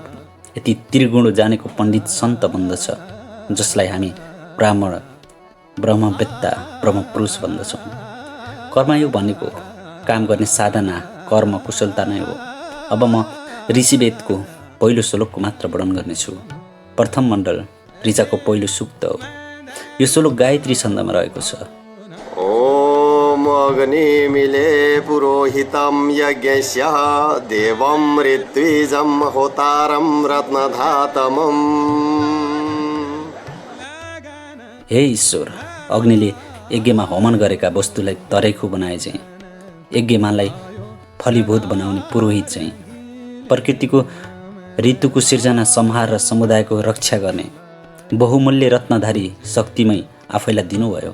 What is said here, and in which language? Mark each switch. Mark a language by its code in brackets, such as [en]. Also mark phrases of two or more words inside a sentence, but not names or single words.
[ne] यति त्रिगुण जानेको पण्डित सन्त बन्दछ, जसलाई हामी ब्राह्मण, ब्रह्मवेत्ता, ब्रह्मपुरुष भन्दछौँ। कर्मयोग भनेको काम गर्ने साधना, कर्म कुशलता नै हो। अब म ऋषिवेदको पहिलो श्लोकको मात्र वर्णन गर्नेछु। प्रथम मण्डल ऋचाको पहिलो सूक्त हो। यो श्लोक गायत्री छन्दमा रहेको छ। [sa] ओम अग्निमिले पुरोहितं यज्ञस्य देवं ऋत्विजं होतारं रत्नधातमम्। [ne] हे ईश्वर, अग्निले यज्ञमा होमन गरेका वस्तुलाई तरेखु बनाए चाहिँ, यज्ञमालाई फलीभूत बनाउने पुरोहित चाहिँ, प्रकृतिको ऋतुको सिर्जना, संहार र समुदायको रक्षा गर्ने बहुमूल्य रत्नधारी शक्तिमय आफैलाई दिनुभयो।